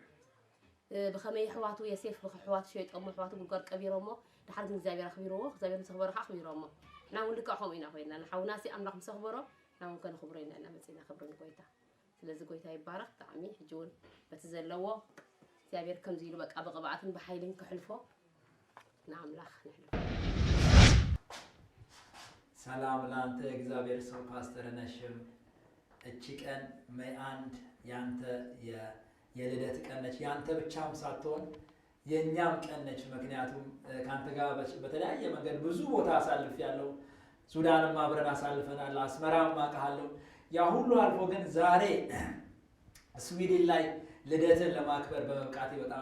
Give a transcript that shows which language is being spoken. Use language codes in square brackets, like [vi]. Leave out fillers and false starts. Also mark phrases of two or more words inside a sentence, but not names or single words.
[ti] ብኸመይ ኣሕዋቱ የሴፍ ብኣሕዋቱ ሸይጦሞ ኣሕዋቱ ጉድጓድ ቀቢሮሞ ድሓር ግን እግዚኣብሔር ኣኽቢርዎ እግዚኣብሔር ምስ ኣኽበሮ ከዓ ኣኽቢሮሞ ንና እውን ልክዕ ከምኡ ኢና ኮይንና ንሓውናሲ ኣምላኽ ምስ ኣኽበሮ ንና እውን ከነኽብሮ ኢና ኢና መፂና ክብርን ጎይታ ስለዚ ጎይታ ይባረኽ ብጣዕሚ ሕጂ እውን በቲ ዘለዎ እግዚኣብሔር ከምዚ ኢሉ በቃ ብቕብኣትን ብሓይልን ክሕልፎ ንኣምላኽ ንሕልፎ [am] ሰላም ላንተ እግዚአብሔር ሰው ፓስተር ነሽም እቺ ቀን ሜይ 1 ያንተ የልደት ቀን ነች ያንተ ብቻም ሳትሆን የኛም ቀን ነች ምክንያቱም ካንተ ጋር በተለያየ መንገድ ብዙ ቦታ አሳልፍ ያለው ሱዳንም አብረን አሳልፈናል አስመራም አቃለው ያ ሁሉ አልፎ ግን ዛሬ ስዊድን ላይ ልደትን ለማክበር በመብቃቴ በጣም